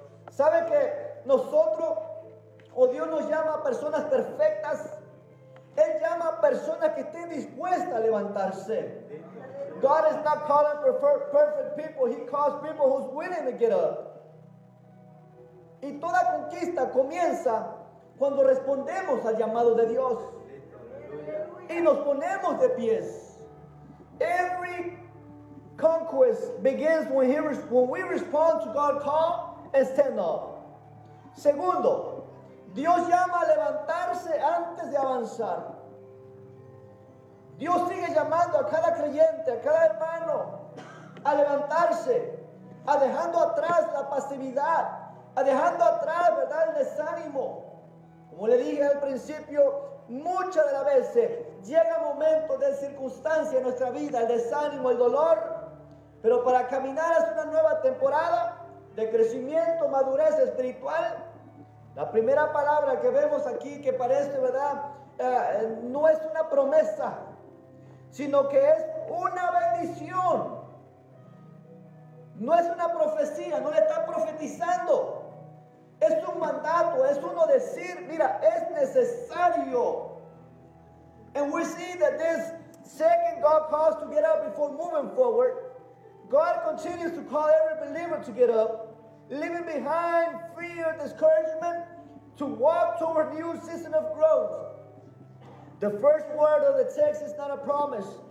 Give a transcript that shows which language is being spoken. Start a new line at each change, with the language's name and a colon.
Spanish: ¿Sabe que nosotros, o Dios nos llama a personas perfectas? Él llama a personas que estén dispuestas a levantarse.
English: God is not calling for perfect people. He calls people who's willing to get up.
Spanish: Y toda conquista comienza cuando respondemos al llamado de Dios y nos ponemos de pies.
English: Every conquest begins when we respond to God's call and stand up.
Spanish: Segundo, Dios llama a levantarse antes de avanzar. Dios sigue llamando a cada creyente, a cada hermano, a levantarse, a dejando atrás la pasividad, a dejando atrás, ¿verdad?, el desánimo. Como le dije al principio, muchas de las veces llega momentos de circunstancia en nuestra vida, el desánimo, el dolor, pero para caminar hacia una nueva temporada de crecimiento, madurez espiritual, la primera palabra que vemos aquí que parece, ¿verdad?, no es una promesa, sino que es una bendición. No es una profecía, no le está profetizando. Es un mandato, es uno decir, mira, es necesario.
English: And we see that this second God calls to get up before moving forward. God continues to call every believer to get up, leaving behind fear, discouragement, to walk toward new season of growth. The first word of the text is not a promise.